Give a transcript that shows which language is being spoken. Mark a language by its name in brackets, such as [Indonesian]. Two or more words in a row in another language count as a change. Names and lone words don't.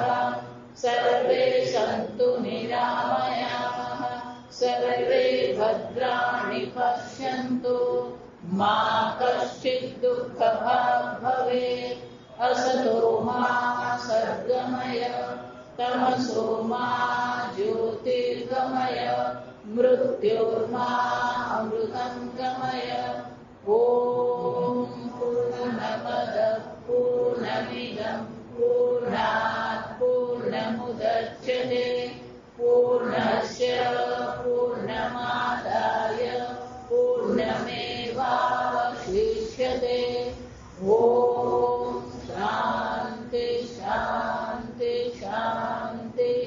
[Sanskrit] સર્વે સन्तુ નિરામયાઃ સર્વે ભદ્રાણિ પશ્યन्तુ મા કશ્ચિદ દુઃખભાગ ભવેत् અસતો મા સદ્ગમય તમસો મા જ્યોતિર્ગમય મૃત્યોર્મા અમૃતં ગમય. ઓમ પૂર્ણમદ પૂર્ણમિદં પૂર્ણમદચ્યતે पूर्णात् पूर्णमुदच्यते पूर्णस्य पूर्णमादाय पूर्णमेवावशिष्यते। ॐ शान्ति शान्ति शान्तिः।